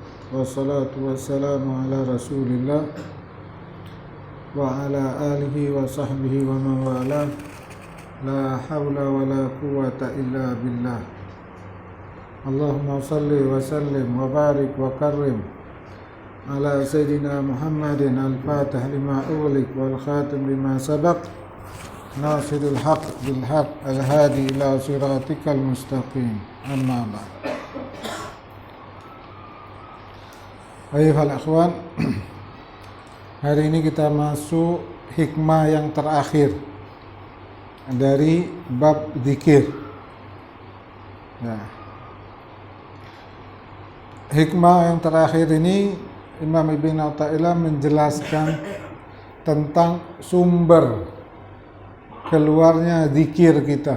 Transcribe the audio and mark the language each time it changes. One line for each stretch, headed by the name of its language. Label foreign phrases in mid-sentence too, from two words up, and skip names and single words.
Arabic: والصلاة والسلام على رسول الله وعلى آله وصحبه ومن والاه. لا حول ولا قوة إلا بالله. اللهم صل وسلم وبارك وكرم على سيدنا محمد الفاتح لما أغلق والخاتم لما سبق ناصر الحق بالحق الهادي إلى صراطك المستقيم أما بعد. أيها الإخوان,
Indonesian: hari ini kita masuk hikmah yang terakhir dari bab zikir. Nah, hikmah yang terakhir ini Imam Ibn Athaillah menjelaskan tentang sumber keluarnya zikir kita.